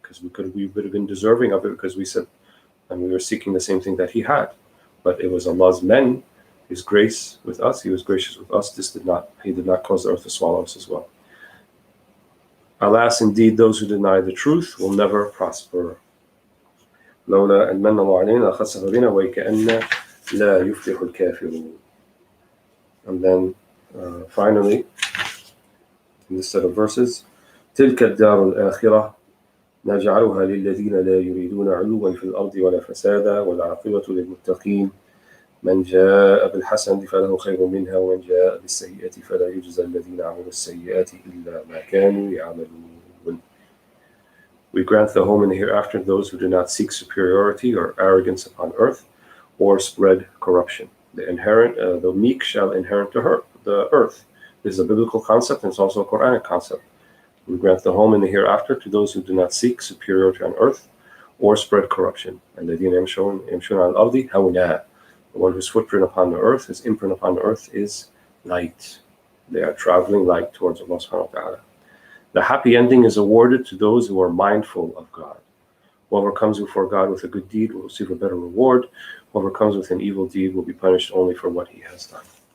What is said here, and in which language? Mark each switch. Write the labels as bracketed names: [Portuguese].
[English] Because we would have been deserving of it, because we said, and we were seeking the same thing that he had. But it was Allah's men, his grace with us, he was gracious with us. He did not cause the earth to swallow us as well. Alas, indeed, those who deny the truth will never prosper. [Arabic] لولا أن من الله علينا لخسف بنا وكأن لا يفلح الكافرون. [English] And then finally, in this set of verses, [Arabic] تلك الدار الآخرة نجعلها للذين لا يريدون علوا في الأرض ولا فسادا والعاقبة للمتقين من جاء بالحسنة فله خير منها ومن جاء بالسيئة فلا يجزى الذين عملوا السيئات إلا ما كانوا يعملون. [English] We grant the home in the hereafter those who do not seek superiority or arrogance upon earth or spread corruption. The meek shall inherit the earth. This is a biblical concept, and it's also a Quranic concept. We grant the home in the hereafter to those who do not seek superiority on earth or spread corruption. [Arabic] الذين يمشون على الأرض هونا. [English] The one whose footprint upon the earth, his imprint upon the earth is light. They are traveling light towards Allah subhanahu wa ta'ala. The happy ending is awarded to those who are mindful of God. Whoever comes before God with a good deed will receive a better reward. Whoever comes with an evil deed will be punished only for what he has done.